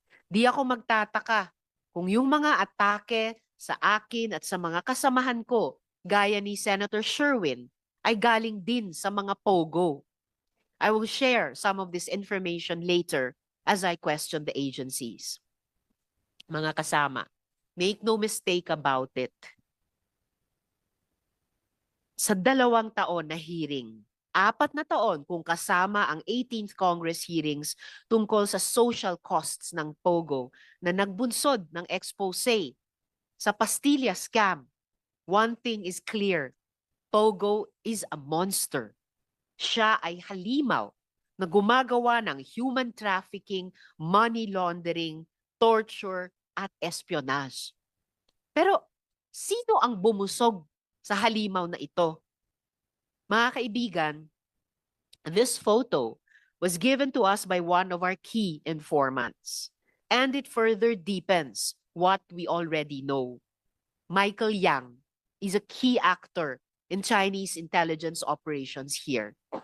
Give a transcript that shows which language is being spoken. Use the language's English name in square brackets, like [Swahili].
[Filipino] Di ako magtataka kung yung mga atake sa akin at sa mga kasamahan ko, gaya ni Senator Sherwin, ay galing din sa mga POGO. [English] I will share some of this information later as I question the agencies. [Filipino] Mga kasama, [English] make no mistake about it. [Filipino] Sa 2 taon na hearing, 4 na taon kung kasama ang 18th Congress hearings tungkol sa social costs ng POGO na nagbunsod ng expose sa Pastilla scam. [English] One thing is clear, POGO is a monster. [Filipino] Siya ay halimaw na gumagawa ng human trafficking, money laundering, torture, at espionage. Pero sino ang bumusog sa halimaw na ito? Mga kaibigan, [English] this photo was given to us by one of our key informants, and it further deepens what we already know. Michael Yang is a key actor in Chinese intelligence operations here.